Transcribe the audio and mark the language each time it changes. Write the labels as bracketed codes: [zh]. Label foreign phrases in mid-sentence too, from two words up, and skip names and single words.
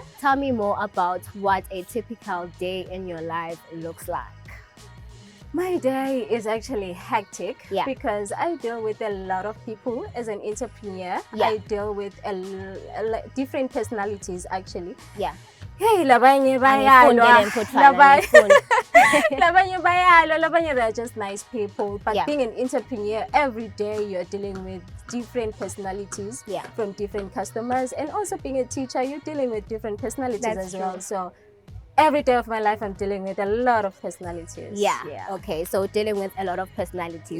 [en] tell me more about what a typical day in your life looks like. My day is actually hectic Yeah. because I deal with a lot of people as an entrepreneur. Yeah. I deal with different personalities actually. Yeah. [nd] Hey, labanye Angifuni bayalwa. le mfutshwana, angifuni. Labanye bayalwa, labanye [en] they're just nice people. [nd] But [en] Yeah. being an entrepreneur, every day you're dealing with different personalities Yeah. from different customers. And also being a teacher, you're dealing with different personalities That's as well. true. So every day of my life, I'm dealing with a lot of personalities. Yeah. Okay. So dealing with a lot of personalities.